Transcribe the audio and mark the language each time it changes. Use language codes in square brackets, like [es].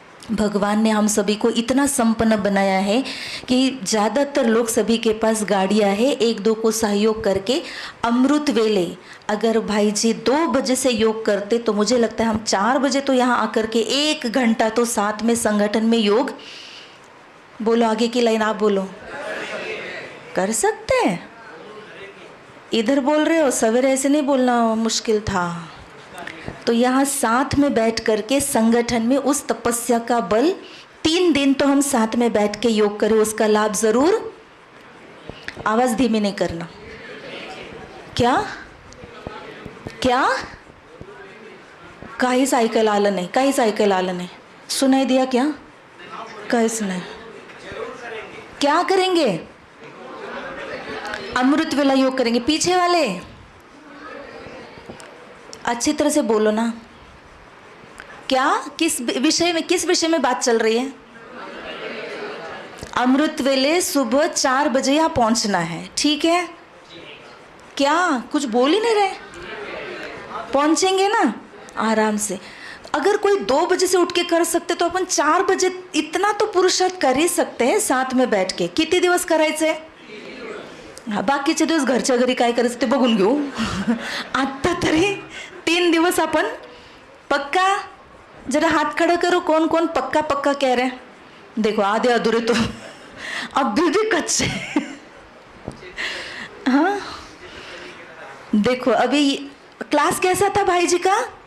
[hi] भगवान ने हम सभी को इतना संपन्न बनाया है कि ज़्यादातर लोग सभी के पास गाड़ियाँ हैं, एक दो को सहयोग करके अमृत वेले अगर भाई जी 2 बजे से योग करते तो मुझे लगता है हम 4 बजे तो यहाँ आकर के 1 घंटा तो साथ में संगठन में योग, बोलो आगे की लाइन आप बोलो, कर सकते हैं। इधर बोल रहे हो, सवेरे ऐसे नहीं बोलना, मुश्किल था। तो यहाँ साथ में बैठ करके संगठन में उस तपस्या का बल 3 दिन तो हम साथ में बैठ के योग करें, उसका लाभ जरूर। आवाज धीमी नहीं करना। [mr] क्या क्या काहीच ऐकायला आलं नाही, काहीच ऐकायला आलं नाही, [hi] सुनाई दिया क्या? काहीच नहीं। क्या करेंगे? अमृत वेला योग करेंगे। पीछे वाले अच्छी तरह से बोलो ना, क्या किस विषय में बात चल रही है? अमृत वेले सुबह 4 बजे यहाँ पहुंचना है, ठीक है? क्या कुछ बोल ही नहीं रहे? पहुंचेंगे ना आराम से। अगर कोई 2 बजे से उठ के कर सकते तो अपन 4 बजे इतना तो पुरुषार्थ कर ही सकते हैं साथ में बैठ के। [mr] किती दिवस करायचे? बाकीचे दिवस घरच्या घरी काय करायचं ते बघून घेऊ। आता तरी 3 दिवस अपन पक्का। [hi] जरा हाथ खड़ा करो, कौन कौन पक्का पक्का कह रहे हैं? देखो आधे अधूरे तो अभी भी कच्चे। हाँ देखो अभी क्लास कैसा था भाई जी का?